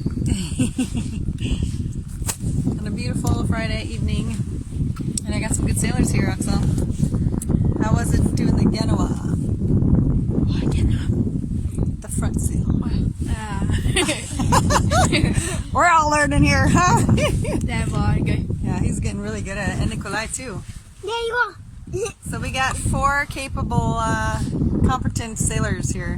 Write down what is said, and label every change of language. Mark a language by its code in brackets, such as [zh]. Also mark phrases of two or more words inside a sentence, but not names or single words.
[en] On a beautiful Friday evening. And I got some good sailors here, Axel. How was it doing the Genoa? The front sail. We're all learning here, huh? [no] Det var gøy. [en] Yeah, he's getting really good at it. And Nikolai too. [no] Det var. [en] So we got 4 capable, competent sailors here.